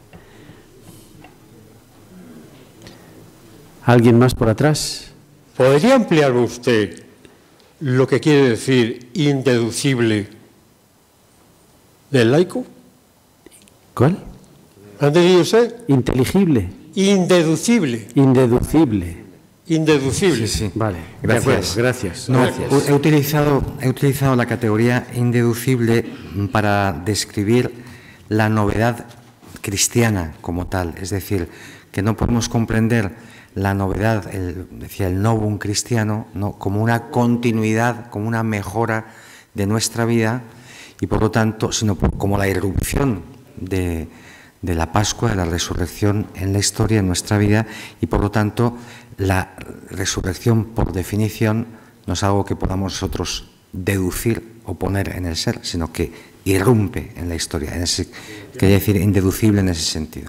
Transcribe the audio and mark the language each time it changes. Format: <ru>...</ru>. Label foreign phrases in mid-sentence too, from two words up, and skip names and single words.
<es>¿Alguien más por atrás? ¿Podría ampliar usted lo que quiere decir indeducible del laico? ¿Cuál? ¿Ha entendido usted? Inteligible. Indeducible. Indeducible. Indeducible. Sí, sí. Vale, Gracias. de acuerdo, gracias. No, Gracias. he utilizado la categoría indeducible para describir la novedad cristiana como tal, es decir, que no podemos comprender la novedad, decía el novum cristiano, ¿no?, como una continuidad, como una mejora de nuestra vida y por lo tanto, sino como la irrupción de la Pascua, de la resurrección en la historia, en nuestra vida, y por lo tanto la resurrección por definición no es algo que podamos nosotros deducir o poner en el ser, sino que irrumpe en la historia, quería decir indeducible en ese sentido.</es>